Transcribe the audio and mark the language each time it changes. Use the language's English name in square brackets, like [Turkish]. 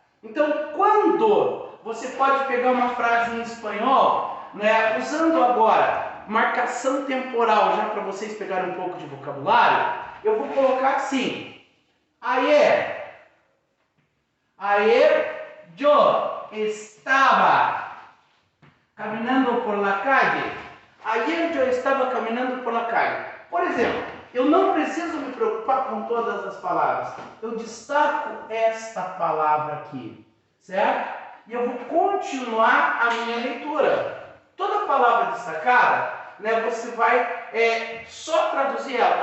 [Portuguese] Então, quando você pode pegar uma frase em espanhol, né, usando agora marcação temporal, já para vocês pegarem um pouco de vocabulário, eu vou colocar assim: [Spanish] ayer yo estaba caminhando por la calle. Ayer yo estaba caminhando por la calle. [Portuguese] Por exemplo, eu não preciso me preocupar com todas as palavras. Eu destaco esta palavra aqui, certo? E eu vou continuar a minha leitura. Toda palavra destacada, né, você vai só traduzir ela.